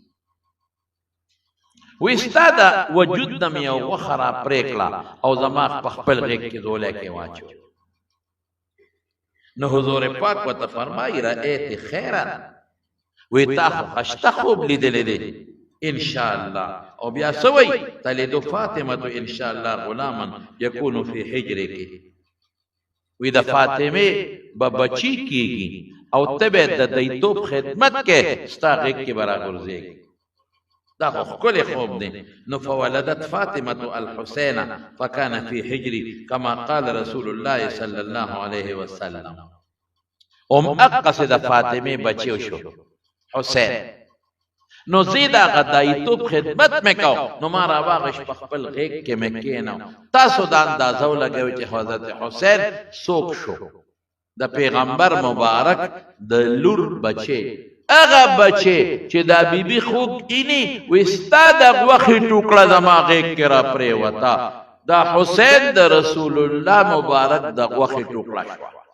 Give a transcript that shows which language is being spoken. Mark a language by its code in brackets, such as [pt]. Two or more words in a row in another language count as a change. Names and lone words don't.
[ps] وی ستا د وجود نه مې یو غوښه را پرېکړه او زما په خپل غېږ کې ځولی کې واچو. نو حضور پاک ورته فرمایي [ar] رأیت خیرا، [ps] وی تا خو ښایسته خوب لیدلی دی انشاءالله. او بیا څه وایي [ar] تلد فاطمة انشاءالله غلاما یکون فی حجرک، [ps] وی د فاطمې به بچی کیږي او ته به د دیتوب خدمت کې ستا غېږ کې به راغورځېږي. دا خو ښکلی خوب دی. [ar] نو فولدت فاطمة الحسین فکان فی حجری کما قال رسول الله صلی الله علیه وسلم. [ps] اقصد فاطمه بچیو شو حسین. نو زیدا غدایتوب خدمت مې کو، نو ما را واغش په خپل غېږ کې مې کېنو. تاسو دا اندازه ولګوئ چې حضرت حسین څوک شو. د پیغمبر مبارک د لور بچي هغه بچي چې دا بیبي خوږ اینی وې ستا د غوښې ټوکړه زما غېږ کې را پرېوته دا حسین د [ar] رسول الله [ps] مبارک د غوښې ټوکړه شوه